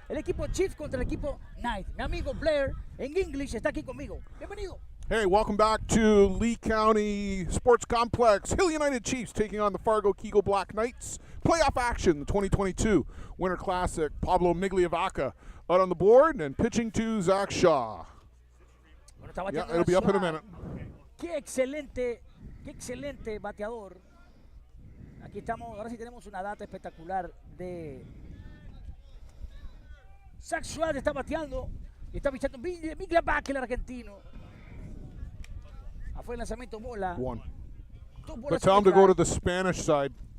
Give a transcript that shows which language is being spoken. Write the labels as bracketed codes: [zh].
[es] El equipo Chiefs contra el equipo Knigth. Mi amigo Blair en English está aquí conmigo. Bienvenido. [en] Hey, welcome back to Lee County Sports Complex. Hill United Chiefs taking on the Fargo Kegel Black Knights. Playoff action, the 2022 Winter Classic. Pablo Migliavaca out on the board and pitching to Zach Shaw. Yeah, it'll be up in a minute. [es] Qué excelente bateador. Aquí estamos, ahora sí tenemos una data espectacular de Zach Shaw. Está bateando y está pichando Migliavaca, el argentino. Fue el lanzamiento bola. [en] One. But tell him to go to the Spanish side.